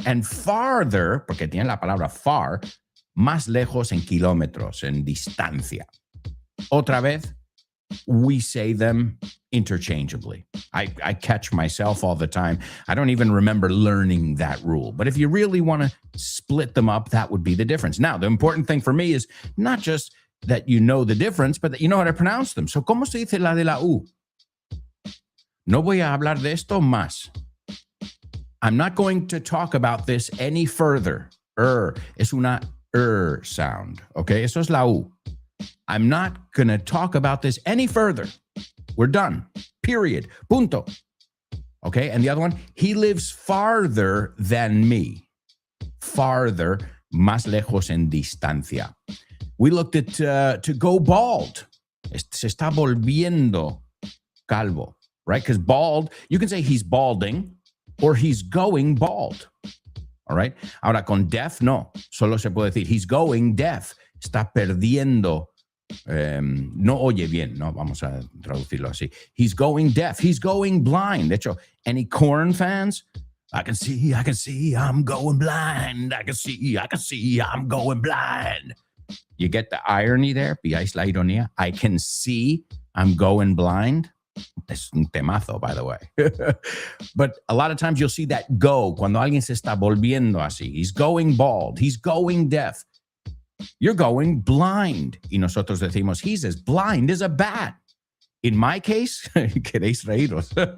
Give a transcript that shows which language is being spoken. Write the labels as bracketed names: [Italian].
[Spanish] And farther, porque tiene la palabra far, más lejos en kilómetros, en distancia. [English] Otra vez, we say them interchangeably. I catch myself all the time. I don't even remember learning that rule. But if you really want to split them up, that would be the difference. Now, the important thing for me is not just that you know the difference, but that you know how to pronounce them. [Spanish] So, ¿cómo se dice la de la U? No voy a hablar de esto más. [English] I'm not going to talk about this any further. Es una sound. Okay, eso es la U. I'm not going to talk about this any further. We're done. Period. Punto. Okay, and the other one, he lives farther than me. [Spanish] Farther, más lejos en distancia. [English] We looked at to go bald. Se está volviendo calvo, right? Because bald, you can say he's balding or he's going bald. [Spanish] All right. Ahora, con deaf, no. Solo se puede decir he's going deaf. Está perdiendo. No oye bien, no, vamos a traducirlo así. [English] He's going deaf, he's going blind. De hecho, any Korn fans? I can see, I'm going blind. I can see, I'm going blind. You get the irony there? ¿Pilláis la ironía? I can see, I'm going blind. [Spanish] Es un temazo, by the way. [English] But a lot of times you'll see that go, cuando alguien se está volviendo así. He's going bald, he's going deaf. You're going blind. Y nosotros decimos, he's as blind as a bat. In my case, queréis reíros.